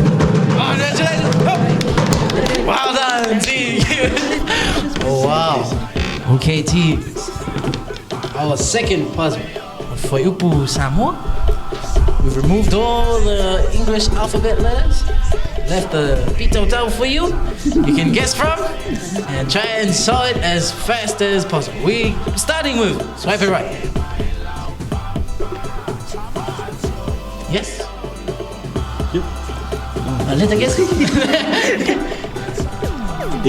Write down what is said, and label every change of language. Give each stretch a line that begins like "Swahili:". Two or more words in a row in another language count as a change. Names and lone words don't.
English: Congratulations. Well done, team. Oh wow. Okay, team. Our second puzzle for Upu Samoa. We've removed all the English alphabet letters. Left the
Samoan: pito tau
English: for you. You can guess from and try and solve it as fast as possible. We starting with swipe it right. Yes. Yep. Let us guess. A.